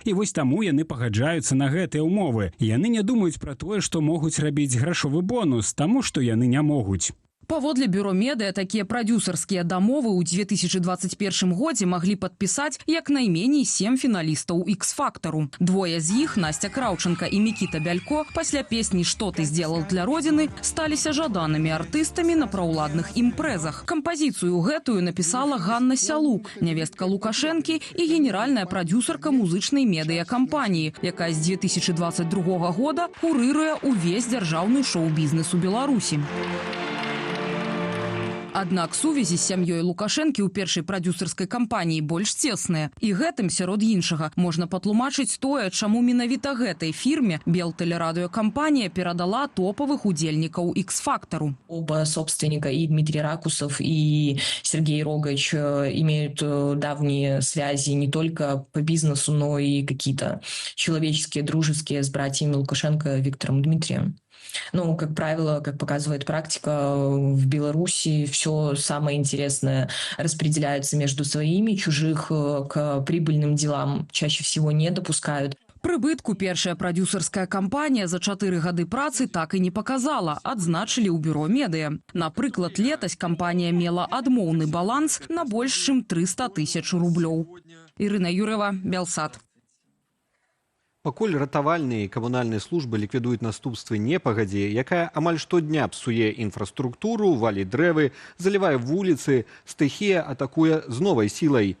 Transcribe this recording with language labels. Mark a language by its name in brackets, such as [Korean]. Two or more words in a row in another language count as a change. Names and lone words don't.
[Belarusian] І вось таму яны пагаджаюцца на гэтыя ўмовы. Яны не думаюць пра тое, што могуць рабіць грашовы бонус, таму што яны не могуць. Паводле Бюро Медыа, такія прадюсерскія дамовы ў 2021 годзе маглі падпісаць як найменей 7 фіналістаў «Ікс-фактару». Двое з іх, Настя Краўченка і Мікіта Бялько, пасля песні «Што ты сделал для Родины» сталіся жаданымі артыстамі на праўладных імпрэзах. Кампазіцыю гэтую напісала Ганна Сялук, нявестка Лукашэнкі і генеральная прадюсерка музычнай медыякампаніі, якая з 2022 года курыруе ўвесь дзяржаўны шоу-бізнес у Беларусі. Аднак сувязі з сям'ёй Лукашэнкі ў першай прадюсерскай кампаніі больш цесныя. І гэтым, сярод іншага, можна патлумачыць тое, чаму менавіта гэтай фірме Белтэлерадыёкампанія перадала топавых удзельнікаў «Ікс-фактару». [Russian] Оба собственника, и Дмитрий Ракусов, и Сергей Рогач, имеют давние связи не только по бизнесу, но и какие-то человеческие, дружеские с братьями Лукашенко Виктором и Дмитрием. Ну, как правило, как показывает практика, в Беларуси все самое интересное распределяется между своими, чужих к прибыльным делам чаще всего не допускают. [Belarusian] Прыбытку першая прадюсерская кампанія за 4 гады працы так і не паказала, адзначылі ў Бюро Медыа. Напрыклад, летась кампанія мела адмоўны баланс на больш чым 300 тысяч рублёў. Ірына Юрова, Белсат. Пакуль ратавальныя і камунальныя службы ліквідуюць наступствы непагадзі, якая амаль штодня псуе інфраструктуру, валіць дрэвы, залівае вуліцы, стыхія атакуе з новай сілай.